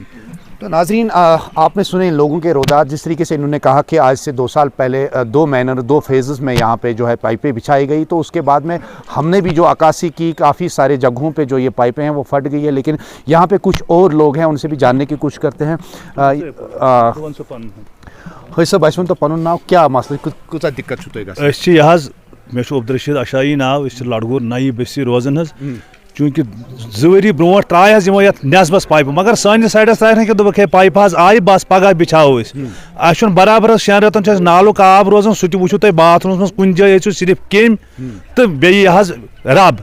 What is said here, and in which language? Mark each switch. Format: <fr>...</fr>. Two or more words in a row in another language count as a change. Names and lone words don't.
<ur>تو ناظرین، آپنے سنے ان لوگوں کے روداد۔ جس طریقے سے انہوں نے کہا کہ آج سے 2 سال پہلے 2 فیزز میں یہاں پہ جو ہے پائپیں بچھائی گئی، تو اس کے بعد میں ہم نے بھی جو عکاسی کی، کافی سارے جگہوں پہ جو یہ پائپیں ہیں وہ پھٹ گئی ہے. لیکن یہاں پہ کچھ اور لوگ ہیں، ان سے بھی جاننے کی کوشش کرتے ہیں.</ur> <ks>सब अस तो पन नाव क्या मसला कूचा दिक्कत मे अब्दुलरशीद अशाई नाव लड़गूर नई बस्ती रोजान चूंकि 2 वरी ब्रो ट्राय यमो ये नस्बस पाइप, मगर सानिस साइडस तार कि दोपक पाइप आय बस पगह बिछाओ अस बराबर 6 रतन नालुक आब रोजान सह वो तुम बाथरूम मज कुन जाए सिर्फ केम तो बे रब।</ks>